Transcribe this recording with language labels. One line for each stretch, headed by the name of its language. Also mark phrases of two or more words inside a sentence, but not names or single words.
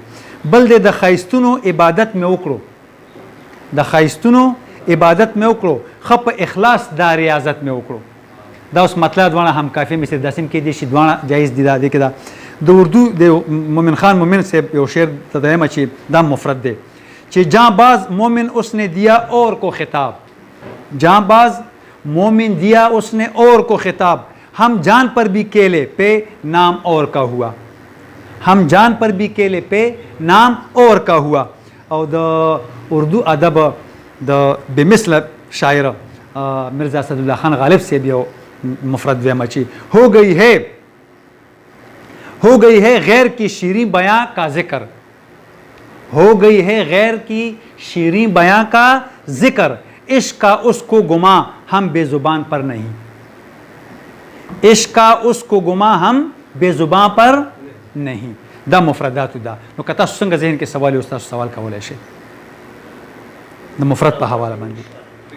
Pashto: بل دی د ښایستونو عبادت مې وکړو، د ښایستونو عبادت مې وکړو، ښه په اخلاص دا ریاضت مې وکړو. دا اوس مطلب دواړه هم کافیه مصري داسې هم کېدی شي، دواړه جایز دي. دا دی کې دا د اردو د مومن خان مومن صاحب یو شعر ته دویمه چې دا مفرد دی چې
Urdu: جاں باز مومن اس نے دیا اور کو خطاب، جاں باز مومن دیا اس نے اور کو خطاب، ہم جان پر بھی کیلے پہ نام اور کا ہوا، ہم جان پر بھی کیلے پہ نام اور کا ہوا.
Pashto: او د اردو ادب د بمثل شاعر مرزا اسدالله خان غالب صاحب یو مفرد ویمه چې
Urdu: ہو گئی ہے غیر کی شیریں بیاں کا ذکر، ہو گئی ہے غیر کی شیریں بیاں کا ذکر، عشق کا اس کو گما ہم بے زبان پر نہیں، عشق کا اس کو گما ہم بے زباں پر نہیں.
Pashto: دا مفردات دا نو که تاسو څنګه ذهن کې سوال یو تاسو سوال کولای شئ د مفرد په حواله باندې.